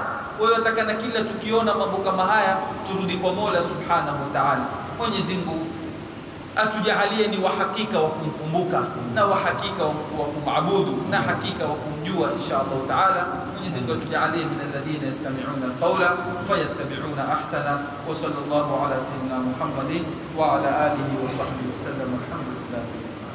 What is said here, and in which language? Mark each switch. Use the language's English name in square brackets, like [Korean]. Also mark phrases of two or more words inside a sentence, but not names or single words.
[Swahili] Kwa hiyo atakana kila tukiona mambo kama haya turudi kwa Mola [Arabic] سبحانه وتعالى. [Swahili] Mwenyezi Mungu atujalie ni wahakika wa kumkumbuka na wahakika wa kumabudu na hakika wa kumjua [Arabic] إن شاء الله تعالى. [Swahili] Mwenyezi Mungu atujalie [Arabic] من الذين يستمعون القول فيتبعون أحسنه. وصلى الله على سيدنا محمد وعلى آله وصحبه وسلم. Alhamdulillah.